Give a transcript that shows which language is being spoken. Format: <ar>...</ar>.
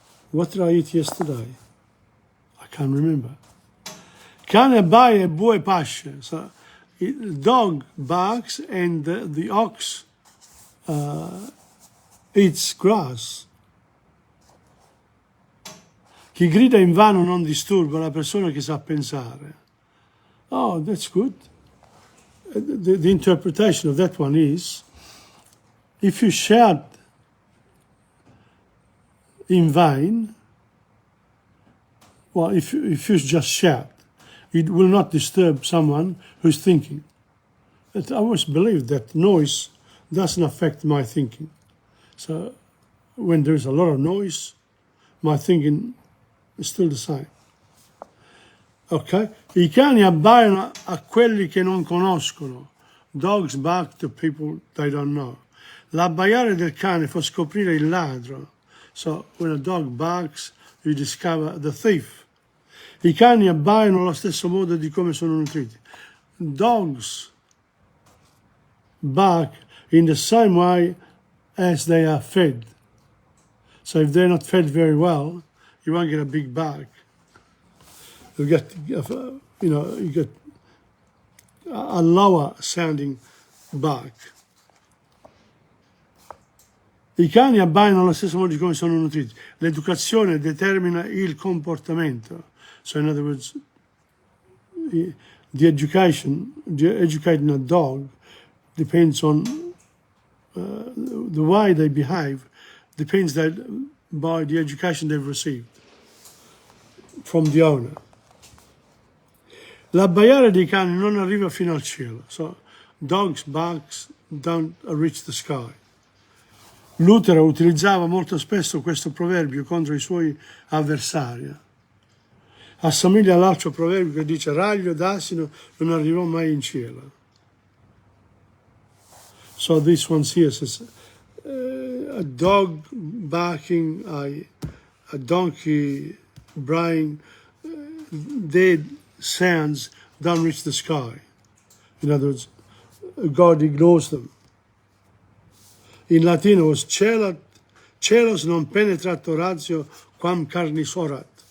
<en>What did I eat yesterday? I can't remember.</en> <it>Cane abbaia e bue pasce.</it> <en>So the dog barks and the ox eats grass.</en> <it>Chi grida invano non disturba la persona che sa pensare.</it> <en>Oh, that's good. The interpretation of that one is, if you shout in vain, well, if you just shout, it will not disturb someone who's thinking. But I always believe that noise doesn't affect my thinking. So when there's a lot of noise, my thinking is still the same. Ok?</en> <it>I cani abbaiano a quelli che non conoscono.</it> <en>Dogs bark to people they don't know.</en> <it>L'abbaiare del cane fa scoprire il ladro.</it> <en>So when a dog barks, you discover the thief.</en> <it>I cani abbaiano allo stesso modo di come sono nutriti.</it> <en>Dogs bark in the same way as they are fed. So if they're not fed very well, you won't get a big bark. You get, you get a lower sounding bark.</en> <it>I cani abbaiano allo stesso modo di come sono nutriti. L'educazione determina il comportamento.</it> <en>So in other words, educating a dog depends on the way they behave, depends by the education they've received from the owner.</en> <it>L'abbaiare dei cani non arriva fino al cielo.</it> <en>So dogs' barks don't reach the sky.</en> <it>Lutero utilizzava molto spesso questo proverbio contro i suoi avversari. Assomiglia all'altro proverbio che dice raglio d'asino non arrivò mai in cielo.</it> <en>So this one here says a dog barking, a donkey braying, their sounds don't reach the sky. In other words, God ignores them.</en> <it>In latino</it> <en>was</en> <la>celos non penetrat ratio quam carnis orat.</la>